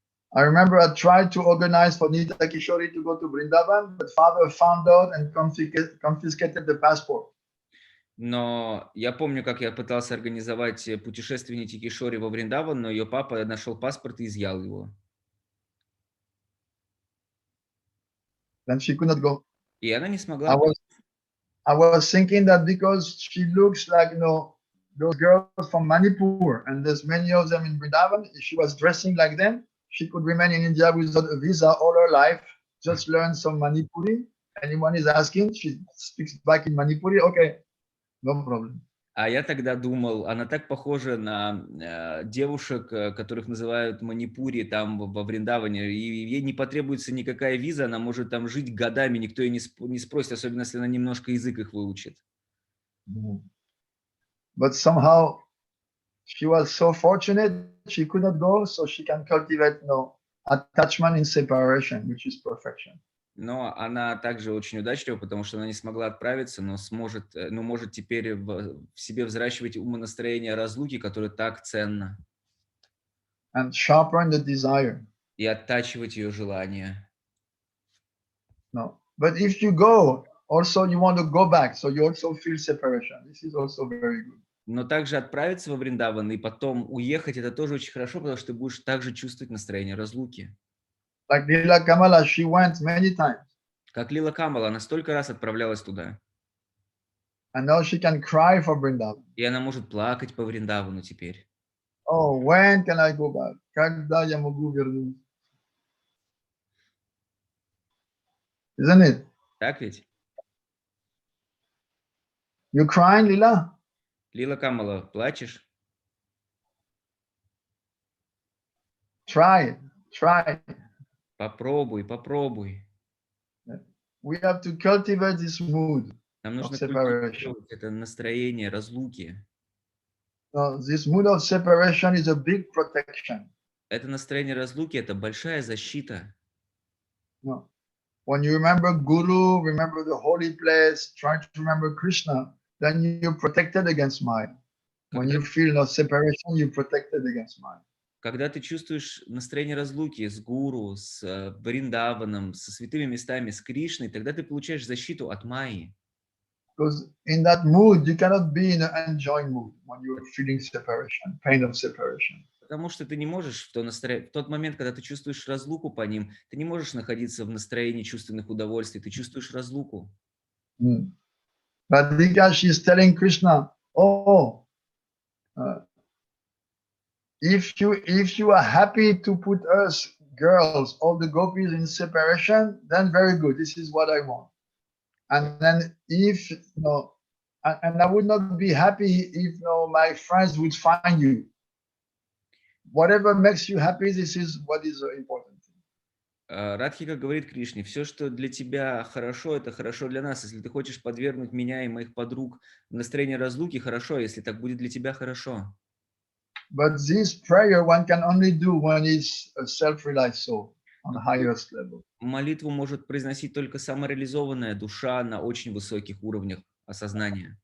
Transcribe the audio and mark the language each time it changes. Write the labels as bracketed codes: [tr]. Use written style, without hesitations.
[en] I remember I tried to organize for Nitya Kishori to go to Vrindavan, but father found out and confiscated the passport. [ru] Но я помню, как я пытался организовать путешествие Нити Кишори во Вриндаван, но ее папа нашел паспорт и изъял его. [en] Then she could not go. [ru] И она не смогла. [en] I was thinking that because she looks like, those girls from Manipur, and there's many of them in Vrindavan, if she was dressing like them, she could remain in India without a visa all her life, just learn some Manipuri. Anyone is asking, she speaks back in Manipuri, okay, no problem. [ru] А я тогда думал, она так похожа на девушек, которых называют Манипури там во Вриндаване, и ей не потребуется никакая виза, она может там жить годами, никто ее не спросит, особенно если она немножко язык их выучит. [en] But somehow she was so fortunate, she could not go, so she can cultivate attachment in separation, which is perfection. [ru] Но она также очень удачлива, потому что она не смогла отправиться, но может теперь в себе взращивать умонастроение разлуки, которое так ценно. [en] and sharpen the desire. [ru] и оттачивать ее желание. [en] No. But if you go, also you want to go back, so you also feel separation. This is also very good. [ru] Но также отправиться во Вриндаван и потом уехать, это тоже очень хорошо, потому что ты будешь также чувствовать настроение разлуки. [en] Like Lila Kamala, she went many times. [ru] Как Лила Камала, она столько раз отправлялась туда. [en] And now she can cry for Vrindavan. [ru] И она может плакать по Вриндавану теперь. [en] Oh, when can I go back? [ru] Когда я могу вернуться? [en] Isn't it? [ru] Так ведь? [en] You crying, Lila? [ru] Лила Камала, плачешь? [en] Try it. Try it. [ru] Попробуй, попробуй. [en] We have to cultivate this mood [ru] Нам [en] of [ru] нужно [en] separation. [ru] культивировать это настроение разлуки. [en] No, this mood of separation is a big protection. [ru] Это настроение разлуки, это большая защита. [en] No. When you remember Guru, remember the holy place, try to remember Krishna, then you're protected against Maya. When you feel no separation, you're protected against Maya. [ru] Когда ты чувствуешь настроение разлуки с гуру, с Вриндаваном, со святыми местами, с Кришной, тогда ты получаешь защиту от Майи. [en] Because in that mood, you cannot be in an enjoying mood when you're feeling separation, pain of separation. [ru] Потому что ты не можешь в тот момент, когда ты чувствуешь разлуку по ним, ты не можешь находиться в настроении чувственных удовольствий, ты чувствуешь разлуку. [en] Radhika, she's telling Krishna, oh, if you are happy to put us girls, all the gopis in separation, then very good. This is what I want. And then if and I would not be happy if my friends would find you. Whatever makes you happy, this is what is important. [ru] Радхика говорит Кришне, все, что для тебя хорошо, это хорошо для нас. Если ты хочешь подвергнуть меня и моих подруг в настроение разлуки, хорошо, если так будет для тебя, хорошо. [en] But this prayer one can only do when it's a self-realized soul on the highest level. [ru] Молитву может произносить только самореализованная душа на очень высоких уровнях осознания.